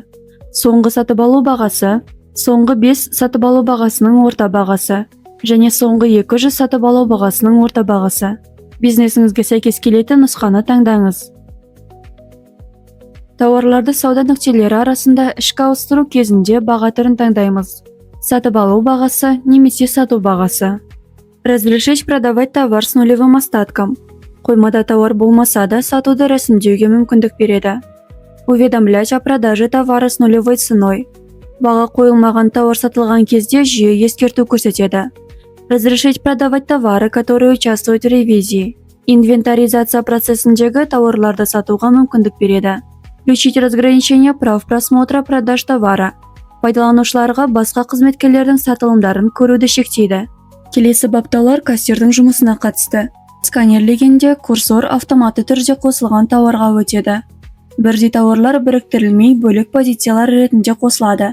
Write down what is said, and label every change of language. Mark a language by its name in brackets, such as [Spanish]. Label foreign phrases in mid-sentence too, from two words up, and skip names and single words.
[Kazakh] Соңғы сатып алу бағасы, соңғы 5 сатып алу бағасының орта бағасы, және соңғы 200 сатып алу бағасының орта бағасы. Бизнесіңізге сәйкес келетін нұсқаны таңдаңыз. Тауарларды сауда нүктелері арасында ішкі ауыстыру кезінде баға түрін таңдаймыз. Сатып алу бағасы немесе сату бағасы. [Russian] Разрешить продавать товар с нулевым остатком. [Kazakh] Қоймада тауар болмаса да сатуды рәсімдеуге мүмкіндік береді. [Russian] Уведомлять о продаже товара с нулевой ценой. [Kazakh] Баға қойылмаған тауар сатылған кезде жүйе ескерту көрсетеді. [Russian] Разрешить продавать товары, которые участвуют в ревизии. [Kazakh] Инвентаризация процессіндегі тауарларды сатуға мүмкіндік береді. [Russian] Включить разграничение прав просмотра продаж товара. [Kazakh] Пайдаланушыларға басқа қызметкерлердің сатылымдарын көруді шектейді. Келесі баптаулар кассирдің жұмысына қатысты. Сканерлегенде курсор автоматты түрде қосылған тауарға өтеді. Бірдей тауарлар біріктірілмей бөлек позициялар ретінде қосылады.